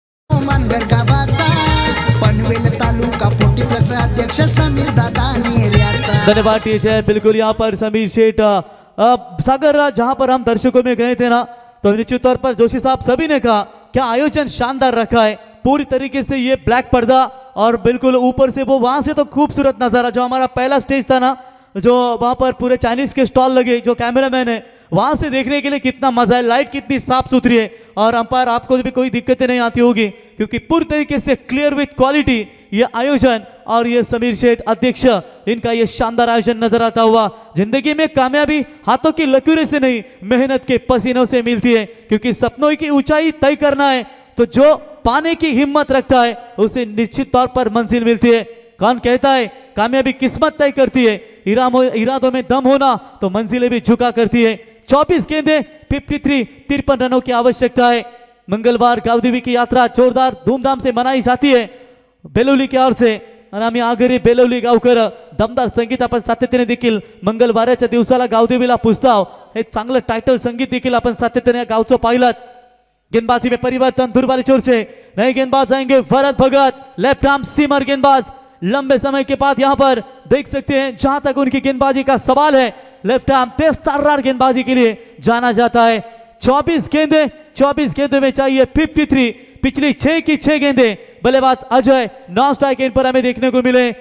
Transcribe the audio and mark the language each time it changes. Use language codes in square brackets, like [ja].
[mr] मानगर गावाचा पनवेल तालुका 40+ अध्यक्ष समीर दादा नेऱ्याचा। धन्यवाद टीचर। [hi] बिल्कुल यहाँ पर समीर शेठ सागर, जहां पर हम दर्शकों में गए थे ना, तो निश्चित तौर पर जोशी साहब सभी ने कहा क्या आयोजन शानदार रखा है, पूरी तरीके से ये ब्लैक पर्दा और बिल्कुल ऊपर से वो वहां से तो खूबसूरत नजारा, जो हमारा पहला स्टेज था ना, जो वहां पर पूरे चाइनीज के स्टॉल लगे, जो कैमरामैन है वहां से देखने के लिए कितना मजा है, लाइट कितनी साफ सुथरी है और अंपायर आपको भी कोई दिक्कतें नहीं आती होगी, क्योंकि पूरी तरीके से [en] clear with quality [hi] ये आयोजन और ये समीर शेठ अध्यक्ष इनका ये शानदार आयोजन नजर आता हुआ। जिंदगी में कामयाबी हाथों की लकीरों से नहीं, मेहनत के पसीनों से मिलती है, क्योंकि सपनों की ऊंचाई तय करना है तो जो पाने की हिम्मत रखता है उसे निश्चित तौर पर मंजिल मिलती है। कौन कहता है कामयाबी किस्मत तय करती है, इरादों में दम होना तो मंजिलें भी झुका करती है। 24 गेंदें 53 रनों की आवश्यकता है। मंगलवार गावदेवी की यात्रा जोरदार धूमधाम से मनाई जाती है बेलोली की ओर से, [mr] आणि आम्ही आगरी बेलोली गावकर दमदार संगीत आपण सातत्याने देखील मंगळवारच्या दिवसाला गावदेवीला पुजताव। हे चांगलं टायटल संगीत देखील आपण सातत्याने गावचं पाहिलं। [hi] गेंदबाजी में परिवर्तन दुर्बारी चोर से नए गेंदबाज आएंगे, भरत भगत लेफ्ट आर्म सीमर गेंदबाज। लंबे समय के बाद यहां पर देख सकते हैं जहां तक उनकी गेंदबाजी का सवाल है, लेफ्ट आर्म तेज तर्रार गेंदबाजी के लिए जाना जाता है। 24 गेंदे में चाहिए 53, पिछली 6 की 6 गेंदें बल्लेबाज अजय नॉन स्ट्राइक एंड पर हमें देखने को मिले।